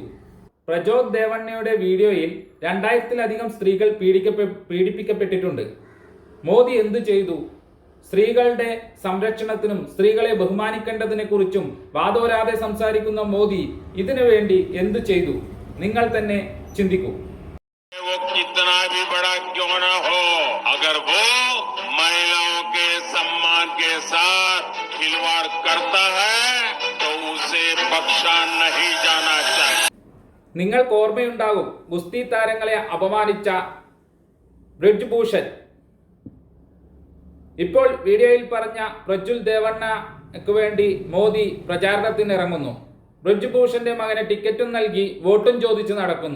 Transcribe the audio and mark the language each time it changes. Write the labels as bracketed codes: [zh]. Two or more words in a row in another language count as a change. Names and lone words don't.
[ml] പ്രജോത് ദേവണ്ണയുടെ വീഡിയോയിൽ 2000-ലധികം സ്ത്രീകൾ പീഡിപ്പിക്കപ്പെട്ടിട്ടുണ്ട്. മോദി എന്തു ചെയ്തു? സ്ത്രീകളുടെ സംരക്ഷണത്തിനും സ്ത്രീകളെ ബഹുമാനിക്കേണ്ടതിനെ കുറിച്ചും വാദോരാതെ സംസാരിക്കുന്ന മോദി ഇതിനു വേണ്ടി എന്തു ചെയ്തു? നിങ്ങൾ തന്നെ ചിന്തിക്കൂ. [hi] वो कितना भी बड़ा क्यों ना हो, अगर वो महिलाओं के सम्मान के साथ खिलवाड़ करता है तो उसे बख्शा नहीं जाना चाहिए. [ml] നിങ്ങൾക്ക് ഓർമ്മയുണ്ടാകും, ഗുസ്തി താരങ്ങളെ അപമാനിച്ച ബ്രിജ്ഭൂഷൺ. ഇപ്പോൾ വീഡിയോയിൽ പറഞ്ഞ പ്രജ്വൽ ദേവണ്ണയ്ക്ക് വേണ്ടി മോദി പ്രചാരണത്തിന് ഇറങ്ങുന്നു. ബ്രിജ്ഭൂഷന്റെ മകന് ടിക്കറ്റും നൽകി വോട്ടും ചോദിച്ച് നടക്കുന്നു.